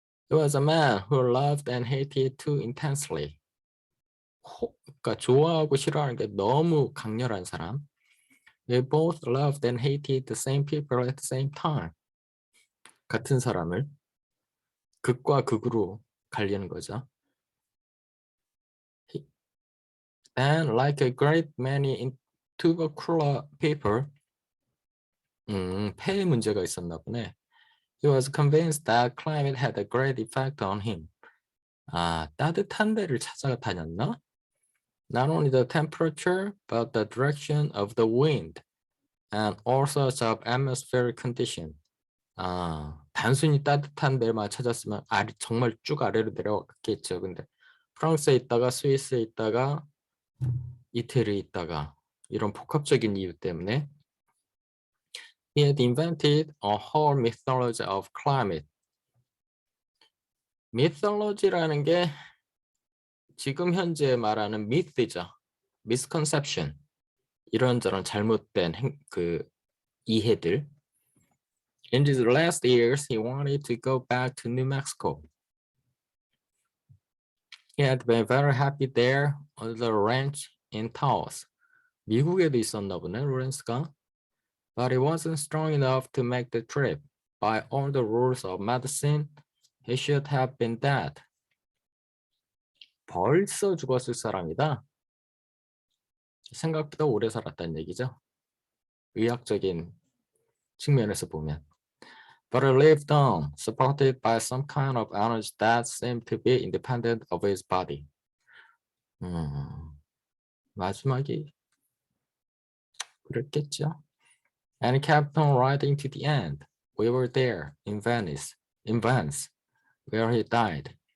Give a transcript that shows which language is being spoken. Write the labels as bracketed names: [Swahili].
[English] He was a man who loved and hated too intensely. [Korean] 그러니까 좋아하고 싫어하는 게 너무 강렬한 사람. [English] They both loved and hated the same people at the same time. [Korean] 같은 사람을 극과 극으로 갈리는 거죠. [English] And like a great many tubercular people, [Korean] 폐에 문제가 있었나 보네. [English] He was convinced that climate had a great effect on him. [Korean] 아, 따뜻한 데를 찾아다녔나? [English] Not only the temperature, but the direction of the wind and all sorts of atmospheric condition. [Korean] 아, 단순히 따뜻한 데만 찾았으면 정말 쭉 아래로 내려갔겠죠. 근데 프랑스에 있다가 스위스에 있다가 이태리에 있다가 이런 복합적인 이유 때문에 [English] He had invented a whole mythology of climate. [Korean] mythology라는 게 지금 현재 말하는 myth죠. [English] misconception. [Korean] 이런저런 잘못된 이해들. [English] In his last years, he wanted to go back to New Mexico. He had been very happy there on the ranch in Taos. [Korean] 미국에도 있었나 보네, 로렌스가. [English] But he wasn't strong enough to make the trip. By all the rules of medicine, he should have been dead. [Korean] 벌써 죽었을 사람이다. 생각보다 오래 살았다는 얘기죠. 의학적인 측면에서 보면. [English] But he lived on, supported by some kind of energy that seemed to be independent of his body. [Korean] 마지막이 그랬겠죠. [English] And he kept on riding to the end. We were there in Venice, where he died.